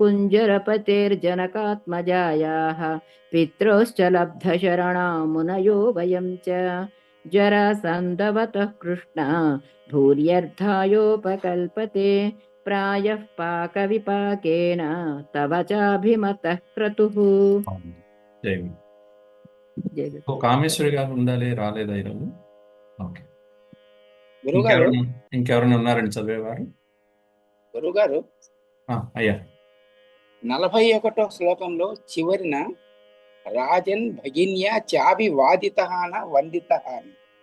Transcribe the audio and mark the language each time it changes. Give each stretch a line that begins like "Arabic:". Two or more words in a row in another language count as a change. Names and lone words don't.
Sanskrit: कुञ्जरपतेर्जनकात्मजायाः पित्रोश्च लब्धशरणा मुनयो वयं च जरासन्धवतः कृष्णा भूर्यर्थायोपकल्पते प्रायः पाकविपाकेन तव चाभिमतः क्रतुः।
Telugu: కామేశ్వరి గారు ఉండాలి, రాలేదా ఈరోజు? ఓకే, గురుగారు ఇంకెవరైనా ఉన్నారండి చదివేవారు? గురుగారు అయ్యా, 41వ శ్లోకంలో చివరిన
Sanskrit: రాజన్ భగిన్యా చాభి వాదితః న వందితః
Telugu: అని.